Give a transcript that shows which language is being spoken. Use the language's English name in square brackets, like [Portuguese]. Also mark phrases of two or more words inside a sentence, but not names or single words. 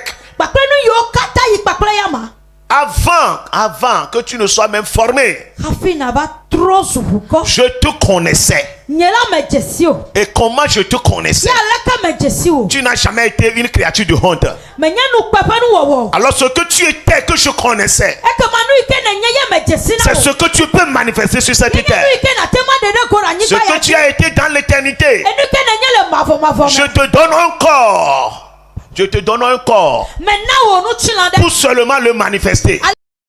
[Ewe] Kpakple nu yiwo katã yi kpakple yama. [French] Avant que tu ne sois même formé, [Ewe] Hafi nava trɔ zu ʋukɔ. [French] je te connaissais. [Ewe] Nye la me dze si o. [French] Et comment je te connaissais? [Ewe] Ye aleke me dze si o. [French] Tu n'as jamais été une créature de honte. [Ewe] Menye nukpe ƒe nuwɔwɔ. [French] Alors ce que tu étais, que je connaissais, [Ewe] Ekema nu yi ke nenye ye me dze si na [French] c'est [Ewe] wo. [French] ce que tu peux manifester sur cette [Ewe] Nenye nu [French] terre. [Ewe] yi ke nate ma ɖe ɖe go ɖe [French] Ce [Ewe] anyigba [French] que [Ewe] ya [French] tu [Ewe] dzi. [French] as été dans l'éternité, [Ewe] Enu ke nenye le mavɔmavɔ [French] je [Ewe] me. [French] te donne un corps. Je te donne un corps [Ewe] Me na wo nutsilã ɖe. [French] pour seulement le manifester.